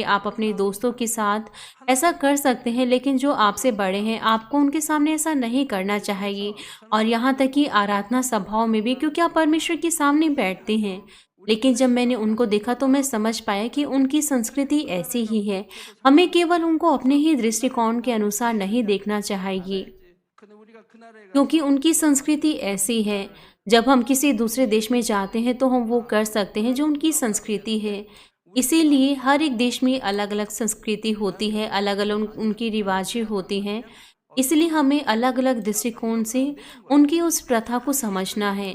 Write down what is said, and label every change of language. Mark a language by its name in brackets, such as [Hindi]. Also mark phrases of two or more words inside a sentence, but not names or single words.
[Hindi] आप अपने दोस्तों के साथ ऐसा कर सकते हैं, लेकिन जो आपसे बड़े हैं, आपको उनके सामने ऐसा नहीं करना चाहिए। और यहाँ तक कि आराधना सभाओं में भी, क्योंकि आप परमेश्वर के सामने बैठते हैं। लेकिन जब मैंने उनको देखा तो मैं समझ पाया कि उनकी संस्कृति ऐसी ही है। हमें केवल उनको अपने ही दृष्टिकोण के अनुसार नहीं देखना चाहिए, [Korean] 근데 우리가 그날에 [Hindi] क्योंकि उनकी संस्कृति ऐसी है। जब हम किसी दूसरे देश में जाते हैं, तो हम वो कर सकते हैं जो उनकी संस्कृति है। इसीलिए हर एक देश में अलग-अलग संस्कृति होती है, अलग-अलग उनकी रिवाजें होती हैं। इसलिए हमें अलग-अलग दृष्टिकोण से उनकी उस प्रथा को समझना है।